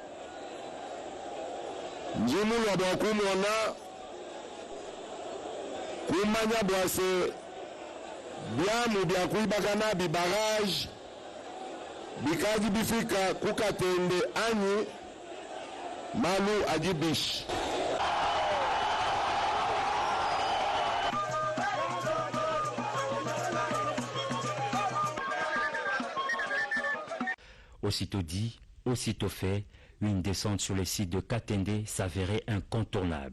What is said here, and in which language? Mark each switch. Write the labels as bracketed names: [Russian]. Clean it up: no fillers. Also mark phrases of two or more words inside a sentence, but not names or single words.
[Luba-Lulua] Njimu lwa bwakumona. Kumanya bwase. Biamu bia kuibagana bi barrage. Bikaji bifika kukatende anyi. Malu ajibish. [French] Aussitôt dit, aussitôt fait, une descente sur le site de Katende s'avérait incontournable.